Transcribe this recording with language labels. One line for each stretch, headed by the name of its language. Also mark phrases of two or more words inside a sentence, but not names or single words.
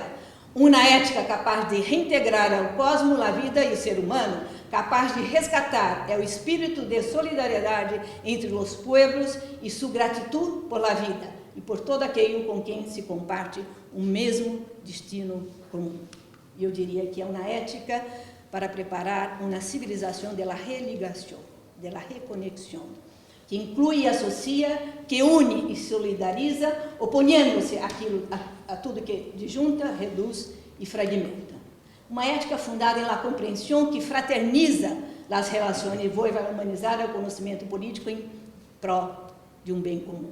Portuguese: Uma ética capaz de reintegrar ao cosmos a vida e o ser humano, capaz de resgatar o espírito de solidariedade entre os pueblos e sua gratidão
Spanish: por la vida
Portuguese: e por todo aquele com quem se comparte o mesmo destino comum. Eu diria que é uma ética para preparar uma civilização
Spanish: de la religação, de la reconexão,
Portuguese: que inclui e associa, que une e solidariza, oponendo-se a tudo que disjunta, reduz e fragmenta. Uma ética fundada na compreensão que fraterniza as relações e vai humanizar o conhecimento político em pró de um bem comum.